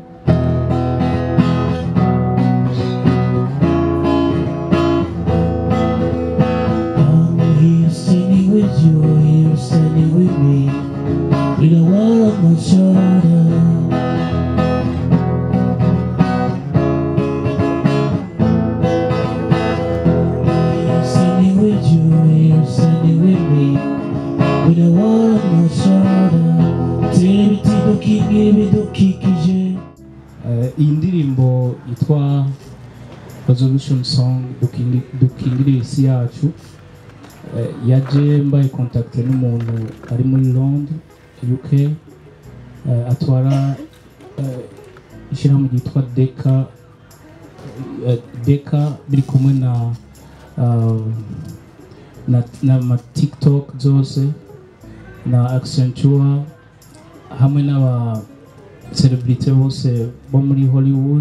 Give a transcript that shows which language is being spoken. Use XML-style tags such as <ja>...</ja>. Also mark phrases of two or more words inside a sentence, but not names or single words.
<en>I'm here standing with you, here standing with me, with a world on my shoulder. Here standing with you, here standing with me, with a world on my shoulder.</en> <rw>Tibiti dukingire dukikije. Indirimbo yitwa</rw> <en>resolution song</en> <rw>Dukingire Isi yacu. Yaje mbaye contacte n'umuntu ari muri Londres UK, atwara ishyirahamwe ryitwa Deka biri kumwe na ma TikTok zose na Accenture hamwe n'aba celebrity bose bo muri Hollywood.</rw>